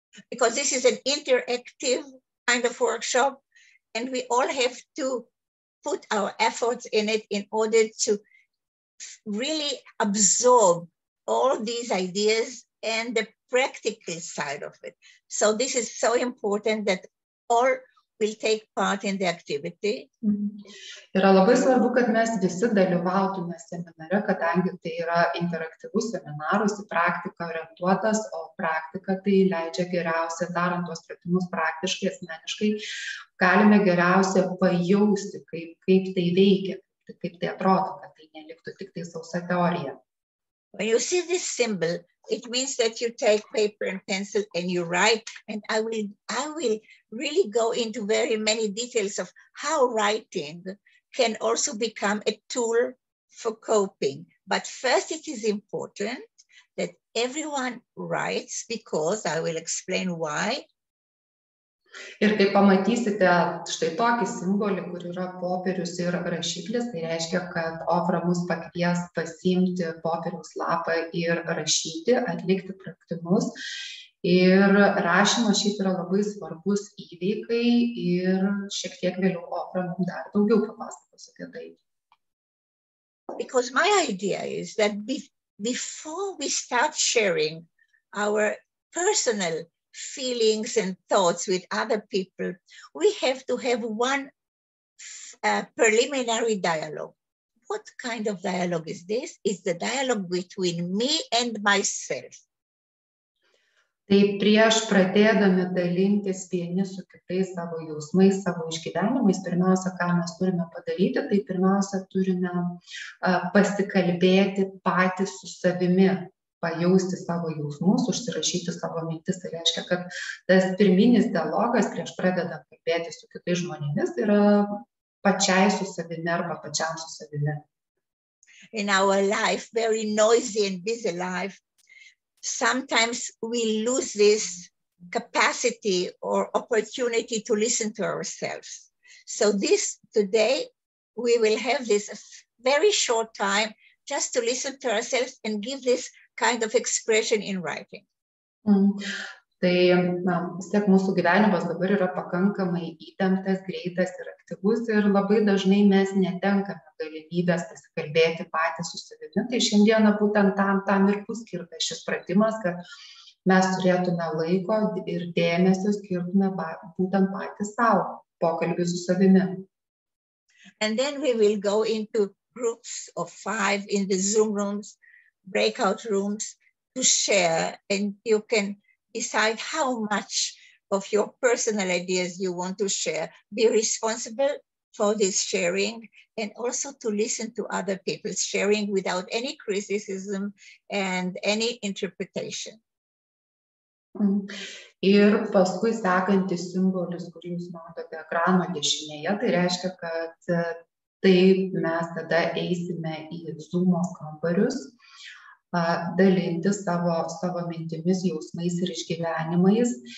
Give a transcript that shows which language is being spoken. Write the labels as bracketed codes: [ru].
[en] Because this is an interactive kind of workshop, and we all have to put our efforts in it in order to really absorb all these ideas and the practical side of it. So this is so important that all will take part in the activity. [lt] Yra labai svarbu, kad mes visi dalyvautume seminare, kadangi tai yra interaktyvus seminaras, į praktiką orientuotas, o praktika tai leidžia geriausia, darant tuos pratimus praktiškai, asmeniškai, galime geriausia pajausti, kaip tai veikia, kaip tai atrodo, kad tai neliktų tik tai sausa teorija. [en] When you see this symbol, it means that you take paper and pencil and you write, and I will really go into very many details of how writing can also become a tool for coping. But first, it is important that everyone writes, because I will explain why. [lt] Ir kai pamatysite štai tokį simbolį, kur yra popierius ir rašiklis, tai reiškia, kad Ofra mus pakvies pasiimti popieriaus lapą ir rašyti, atlikti pratimus. Ir rašymas šiaip yra labai svarbus įveikai, ir šiek tiek vėliau Ofra mums dar daugiau papasakos apie tai. [en] Because my idea is that before we start sharing our personal feelings and thoughts with other people, we have to have one preliminary dialogue. What kind of dialogue is this? It's the dialogue between me and myself. [lt] Tai prieš pradėdami dalintis vieni su kitais savo jausmais, savo išgyvenimais, pirmiausia, ką mes turime padaryti, tai pirmiausia turime pasikalbėti patys su savimi, pajausti savo jausmus, užsirašyti savo mintis. Tai reiškia, kad tas pirminis dialogas prieš pradedant kalbėti su kitais žmonėmis yra pačiai su savimi arba pačiam su savimi. [en] In our life, very noisy and busy life, sometimes we lose this capacity or opportunity to listen to ourselves. So today, we will have this very short time just to listen to ourselves and give this kind of expression in writing. [lt] Tai vis tiek mūsų gyvenimas dabar yra pakankamai įtemptas, greitas ir aktyvus ir labai dažnai mes netenkame galimybės pasikalbėti patys su savimi. Tai šiandieną būtent tam ir bus skirtas šis pratimas, kad mes turėtume laiko ir dėmesio skirtume būtent patys savo pokalbį su savimi. [en] And then we will go into groups of 5 in the Zoom rooms, breakout rooms to share, and you can decide how much of your personal ideas you want to share. Be responsible for this sharing and also to listen to other people's sharing without any criticism and any interpretation. [lt] Ir paskui sekantis simbolis, kurį jūs matote ekrano dešinėje, tai reiškia, kad taip mes tada eisime į Zoom kambarius, dalinti savo mintimis, jausmais ir išgyvenimais.